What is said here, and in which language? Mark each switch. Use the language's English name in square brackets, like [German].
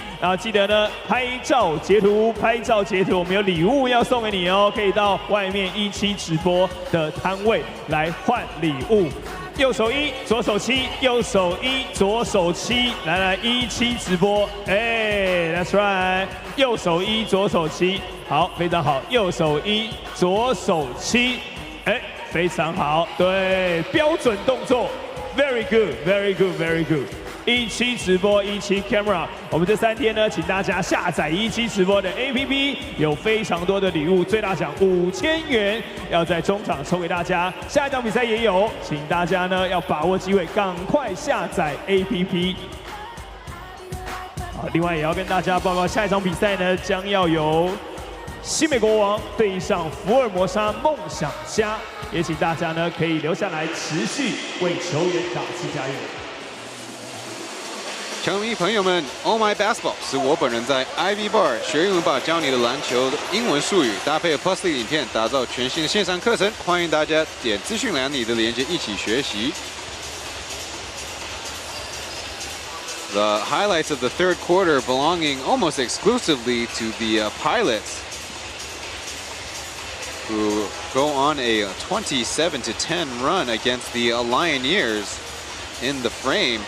[Chinese] 然后记得呢，拍照截图，拍照截图，我们有礼物要送给你哦，可以到外面17直播的摊位来换礼物。右手1，左手7，右手1，左手7，来17直播，哎 ， [English] That's right， [Chinese] 右手1，左手7，好，非常好，右手1，左手7，哎。非常好，对，标准动作 ， [English] very good，very good，very good。 [Chinese] 17直播17 camera， 我们这3天呢，请大家下载17直播的 APP， 有非常多的礼物，最大奖5000元，要在中场抽给大家。下一场比赛也有，请大家呢要把握机会，赶快下载 APP。好，另外也要跟大家报告，下一场比赛呢将要由新美国王对上福尔摩沙梦想家，也请大家呢可以留下来持续为球员打气加油。球迷朋友们 ，Oh My Basketball 是我本人在 Ivy Bar 学英文吧教你的篮球的英文术语，搭配 P.LEAGUE 影片，打造全新的线上课程，欢迎大家点资讯栏里的连接一起学习。 [English] The highlights of the third quarter belonging almost exclusively to the Pilots, who go on a 27-10 run against the Lioneers in the frame.